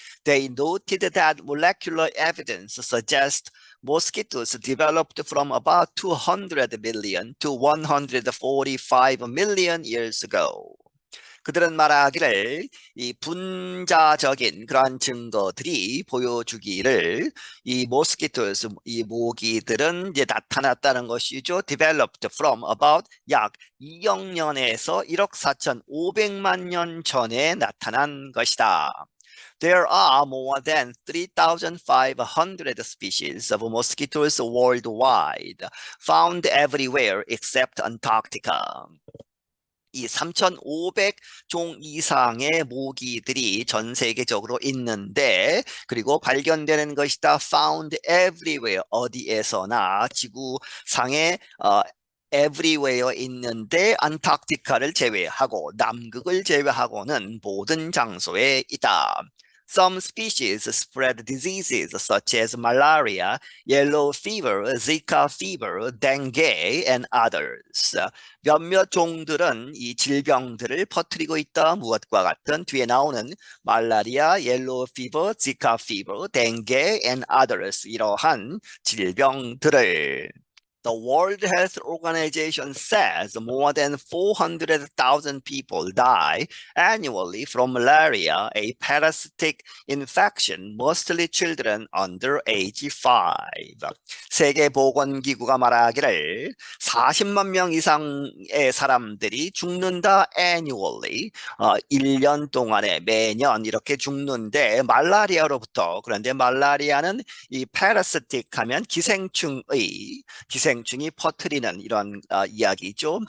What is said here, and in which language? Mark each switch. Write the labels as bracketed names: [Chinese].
[English] They noted that molecular evidence suggests mosquitoes developed from about 200 million to 145 million years ago. [Korean] 그들은 말하기를 이 분자적인 그러한 증거들이 보여주기를 이 [English] mosquitoes, [Korean] 이 모기들은 이제 나타났다는 것이죠. [English] Developed from about [Korean] 약 2억 년에서 1억 4,500만 년 전에 나타난 것이다. [English] There are more than 3,500 species of mosquitoes worldwide, found everywhere except Antarctica. [Korean] 이 3,500종 이상의 모기들이 전 세계적으로 있는데, 그리고 발견되는 것이다. [English] found everywhere, [Korean] 어디에서나 지구상에 [English] everywhere [Korean] 있는데 안타르티카를 제외하고 남극을 제외하고는 모든 장소에 있다. [English] Some species spread diseases such as malaria, yellow fever, Zika fever, dengue, and others. [Korean] 몇몇 종들은 이 질병들을 퍼뜨리고 있다. 무엇과 같은 뒤에 나오는 말라리아, 옐로우 피버, 지카 피버, 댕게, [English] and others [Korean] 이러한 질병들을 [English] The World Health Organization says more than 400,000 people die annually from malaria, a parasitic infection, mostly children under age 5. [Korean] 세계보건기구가 말하기를 40만 명 이상의 사람들이 죽는다 [English] annually, [Korean] 1년 동안에 매년 이렇게 죽는데 말라리아로부터. 그런데 말라리아는 이 parasitic 하면 기생충이 퍼뜨리는 이런 이야기죠.